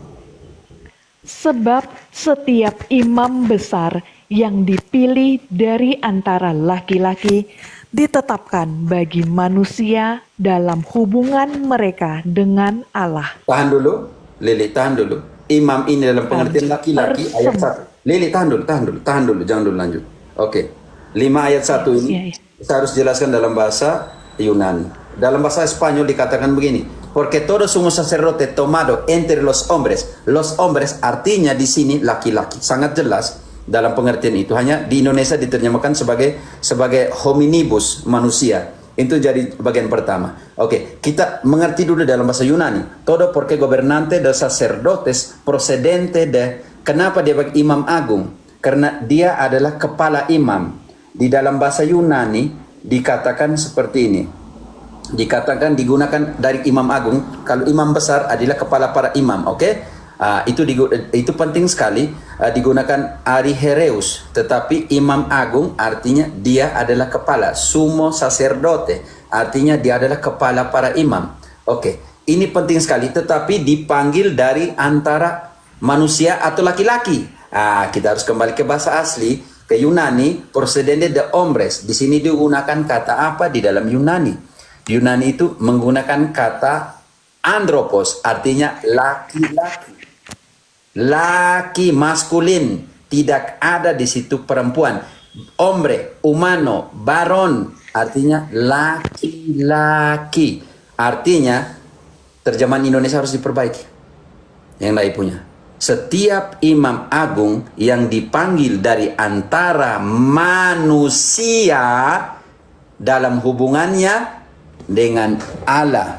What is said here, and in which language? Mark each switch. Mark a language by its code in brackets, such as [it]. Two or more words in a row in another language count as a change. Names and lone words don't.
[id] Sebab setiap imam besar yang dipilih dari antara laki-laki ditetapkan bagi manusia dalam hubungan mereka dengan Allah. Tahan dulu, Lili, tahan dulu. Imam ini dalam pengertian laki-laki ayat 1. Lili, tahan dulu, jangan dulu lanjut. Oke. 5 ayat 1 ini Iya, iya. saya harus jelaskan dalam bahasa Yunani. Dalam bahasa Spanyol dikatakan begini, [es] porque todo sumo sacerdote tomado entre los hombres [id] artinya di sini laki-laki. Sangat jelas dalam pengertian itu. Hanya di Indonesia diterjemahkan sebagai hominibus, manusia. Itu jadi bagian pertama. Oke, kita mengerti dulu dalam bahasa Yunani. [es] Todo porque gobernante de sacerdotes procedente de. [id] Kenapa dia bagi imam agung? Karena dia adalah kepala imam. Di dalam bahasa Yunani dikatakan seperti ini. Dikatakan digunakan dari imam agung. Kalau imam besar adalah kepala para imam, oke? Itu penting sekali, digunakan arihereus, tetapi imam agung artinya dia adalah kepala, [es] sumo sacerdote [id] artinya dia adalah kepala para imam. Oke, ini penting sekali, tetapi dipanggil dari antara manusia atau laki-laki. Kita harus kembali ke bahasa asli, ke Yunani, [es] procedente de hombres. [id] Di sini digunakan kata apa di dalam Yunani? Yunani itu menggunakan kata andropos, artinya laki-laki. Laki, maskulin, tidak ada di situ perempuan. [es] Hombre, humano, [id] baron, artinya laki-laki. Artinya terjemahan Indonesia harus diperbaiki. Yang lain punya. Setiap imam agung yang dipanggil dari antara manusia dalam hubungannya dengan Allah.